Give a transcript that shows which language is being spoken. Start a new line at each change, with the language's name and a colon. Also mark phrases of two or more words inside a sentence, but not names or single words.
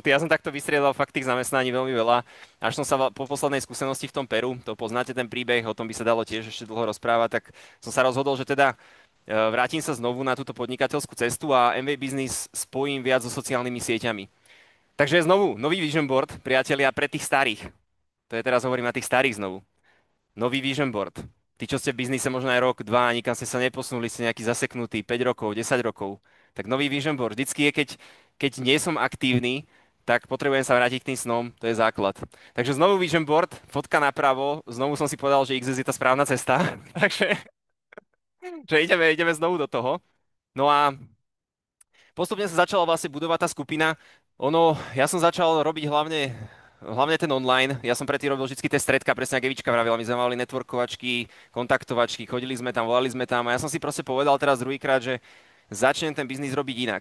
Slovak: Ja som takto vystriedal fakt tých zamestnaní veľmi veľa, až som sa po poslednej skúsenosti v tom Peru, to poznáte ten príbeh, o tom by sa dalo tiež ešte dlho rozprávať, tak som sa rozhodol, že teda vrátim sa znovu na túto podnikateľskú cestu a MV Business spojím viac so sociálnymi sieťami. Takže znovu, nový
English: vision board,
Slovak: priatelia, pre tých starých. To je teraz hovorím na tých starých znovu. Nový
English: vision board.
Slovak: Tí, čo ste v biznise možno aj rok, dva, nikam ste sa neposunuli, ste nejaký zaseknutý, 5 rokov, 10 rokov. Tak nový
English: vision board.
Slovak: Vždycky je, keď nie som aktívny, tak potrebujem sa vrátiť k tým snom, to je základ. Takže znovu
English: vision board,
Slovak: fotka napravo, znovu som si povedal, že XS je tá správna cesta. Takže že ideme znovu do toho. No a postupne sa začala vlastne budovať tá skupina. Ja som začal robiť hlavne ten online. Ja som predtým robil vždy tie stredka, presne ako Evička vravila. My sme mali networkovačky, kontaktovačky, chodili sme tam, volali sme tam a ja som si proste povedal teraz druhýkrát, že začnem ten biznis robiť inak.